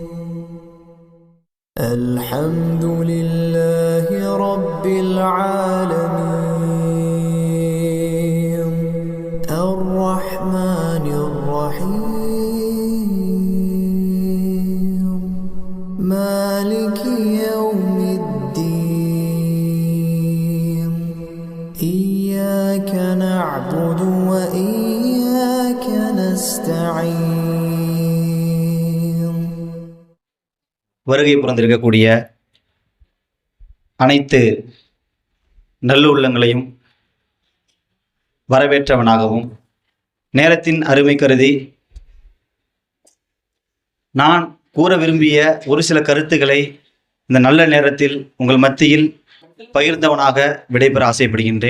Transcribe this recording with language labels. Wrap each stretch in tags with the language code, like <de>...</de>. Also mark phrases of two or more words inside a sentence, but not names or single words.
<ar>الحمد لله رب العالمين الرحمن الرحيم مالك يوم الدين إياك نعبد وإياك نستعين.</ar> <ta>வருகை புரிந்திருக்கக்கூடிய அனைத்து நல்லுள்ளங்களையும் வரவேற்றவனாகவும் நேரத்தின் அருமை கருதி நான் கூற விரும்பிய ஒரு சில கருத்துக்களை இந்த நல்ல நேரத்தில் உங்கள் மத்தியில் பகிர்ந்தவனாக விடைபெற ஆசைப்படுகின்றேன்.</ta>